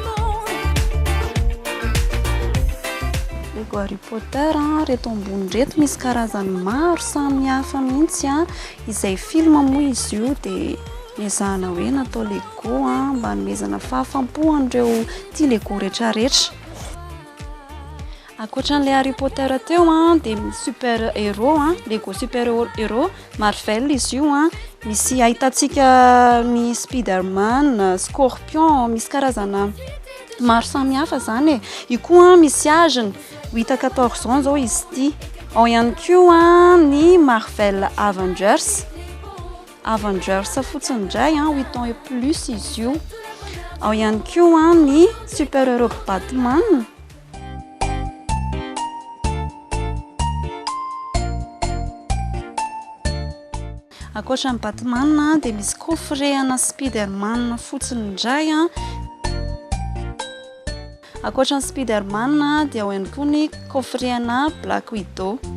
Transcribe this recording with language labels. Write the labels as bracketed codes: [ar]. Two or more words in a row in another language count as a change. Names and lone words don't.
[mg] Lego Harry Potter reto ambony reto misy karazany maro samihafa mihitsy izay film moa izy io dia niezahana hoe natao Lego mba hanomezana fahafampo an'ireo tia Lego rehetrarehetra. Ankoatran'ilay Harry Potter teo dia [fr] super héros [mg] Lego [fr] super héros [mg] Marvel izy io misy ahitantsika ny Spiderman, Scorpion, misy karazana maro samihafa zany io koa misy aginy 8-14 ans zao izy ity. Ao ihany koa ny Marvel Avengers fotsiny indray 8 [fr] ans et plus [mg] izy io. Ao ihany koa ny [fr] super héros [mg] Batman. Ankoatran'ny Batman dia misy coffret ana Spiderman fotsiny indray Ankoatran'ny Spiderman dia ao ihany koa ny coffret ana Black Widow.